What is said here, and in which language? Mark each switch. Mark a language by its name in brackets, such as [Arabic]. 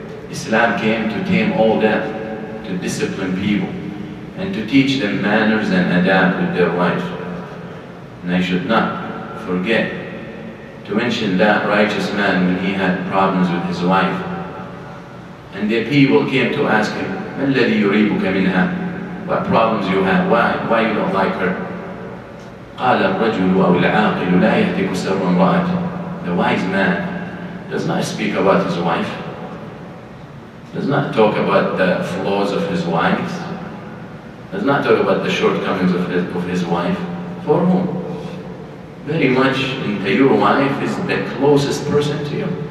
[English] Islam came to tame all that, to discipline people, and to teach them manners and adab with their wives. And I should not forget to mention that righteous man when he had problems with his wife. And the people came to ask him, [Arabic] مَا الَّذِي يُرِيبُكَ مِنْهَا? [English] What problems you have? Why you don't like her? [Arabic] قال الرجل أو العاقل لا يهتك سر امرأته. [English] The wise man does not speak about his wife, does not talk about the flaws of his wife, does not talk about the shortcomings of his wife. For whom? Very much into your wife is the closest person to you.